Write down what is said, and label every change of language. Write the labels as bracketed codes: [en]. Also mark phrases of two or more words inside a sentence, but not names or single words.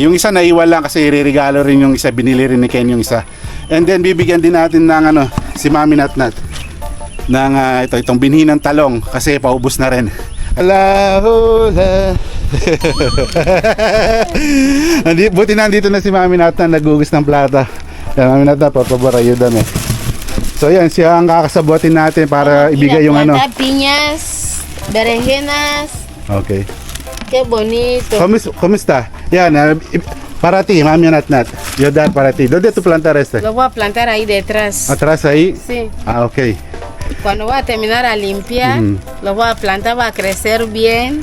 [tl] Yung isa naiwan lang kasi iririgalo rin yung isa, binili rin ni Ken yung isa. [en] And then [tl] bibigyan din natin ng si Mami Natnat ng itong binhi ng talong kasi paubos na rin. [es] Hola. [tl] Buti nandito na si Mami Natnat nagugus ng plata. [es] Mami Natnat, por favor, ayúdame. [tl] So yan, siya ang kakasabutin natin para ibigay yung Piñas, berenjenas. Okay. [es] Qué bonito. ¿Cómo está? Yan, para ti, Mami Natnat. Yo dar para ti. ¿Dónde tú plantar este? Lo voy a plantar ahí detrás. ¿Atrás ahí? Sí. Ok. Cuando voy a terminar a limpiar, lo voy a plantar, va a crecer bien.